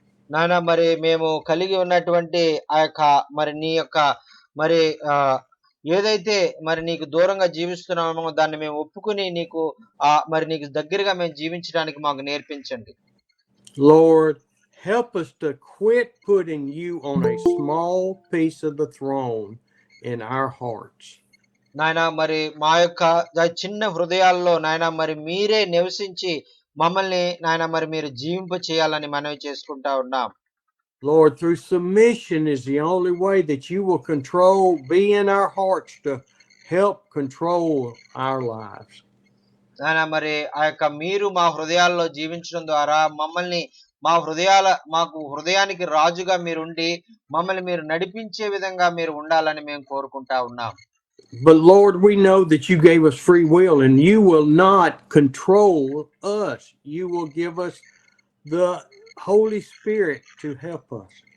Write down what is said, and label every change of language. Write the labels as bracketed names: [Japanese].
[Telugu] నాయనా మరి మేము కలిగి ఉన్నటువంటి ఆ యొక్క మరి నీ యొక్క మరి ఏదైతే మరి నీకు దూరంగా జీవిస్తున్నామో దాన్ని మేము ఒప్పుకొని నీకు మరి నీకు దగ్గరగా మేము జీవించడానికి మాకు నేర్పించండి. [English] Lord, help us to quit putting you on a small piece of the throne in our hearts. [Telugu] నాయనా మరి మా యొక్క చిన్న హృదయాల్లో నాయనా మరి మీరే నివసించి మమ్మల్ని నాయనా మరి మీరు జీవింప చేయాలని మనవి చేసుకుంటా ఉన్నాం. [English] Lord, through submission is the only way that you will be in our hearts to help control our lives. [Telugu] నాయనా మరి ఆ యొక్క మీరు మా హృదయాల్లో జీవించడం ద్వారా మమ్మల్ని మాకు హృదయానికి రాజుగా మీరుండి మమ్మల్ని మీరు నడిపించే విధంగా మీరు ఉండాలని మేము కోరుకుంటా ఉన్నాం. [English] But Lord, we know that you gave us free will and you will not control us. You will give us the Holy Spirit to help us.